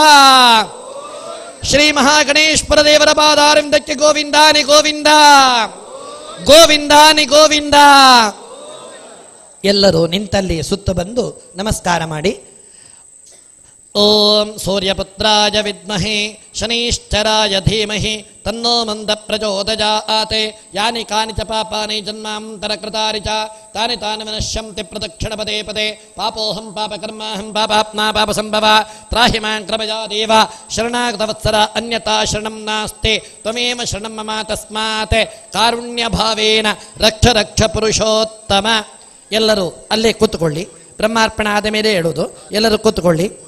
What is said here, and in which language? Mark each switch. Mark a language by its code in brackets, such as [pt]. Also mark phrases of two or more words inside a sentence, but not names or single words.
[kn] ಶ್ರೀ ಮಹಾಗಣೇಶ್ವರ ದೇವರ ಪಾದಾರವಿಂದಕ್ಕೆ ಗೋವಿಂದಾನಿ ಗೋವಿಂದ, ಗೋವಿಂದಾನಿ ಗೋವಿಂದ. ಎಲ್ಲರೂ ನಿಂತಲ್ಲಿ ಸುತ್ತ ಬಂದು ನಮಸ್ಕಾರ ಮಾಡಿ. [sa] ಓಂ ಸೂರ್ಯಪುತ್ರಾಯ ವಿದ್ಮಹೆ ಶನೈಶ್ಚರಾಯ ಧೀಮಹಿ ತನ್ನೋ ಮಂದ ಪ್ರಚೋದಯಾತ್. ಯಾನಿ ಕಾನಿ ಚ ಪಾಪಾನಿ ಜನ್ಮಾಂತರಕೃತಾನಿ ಚ ತಾನಿ ತಾನಿ ವಿನಶ್ಯಂತಿ ಪ್ರದಕ್ಷಿಣ ಪದೇ ಪದೇ. ಪಾಪೋಹಂ ಪಾಪಕರ್ಮಾಹಂ ಪಾಪಾತ್ಮಾ ಪಾಪಸಂಭವ ತ್ರಾಹಿ ಮಾಂ ಕೃಪಯಾ ದೇವ. ಶರಣಾಗತವತ್ಸರ ಅನ್ಯತಾ ಶರಣಂ ನಾಸ್ತಿ ತ್ವಮೇವ ಶರಣಂ ಮಮ ತಸ್ಮಾತ್ ಕಾರುಣ್ಯಭಾವೇನ ರಕ್ಷ ರಕ್ಷ ಪುರುಷೋತ್ತಮ. [kn] ಎಲ್ಲರೂ ಅಲ್ಲೇ ಕೂತ್ಕೊಳ್ಳಿ. ಬ್ರಹ್ಮಾರ್ಪಣೆ ಆದ ಮೇಲೆ ಹೇಳೋದು. ಎಲ್ಲರೂ ಕೂತ್ಕೊಳ್ಳಿ.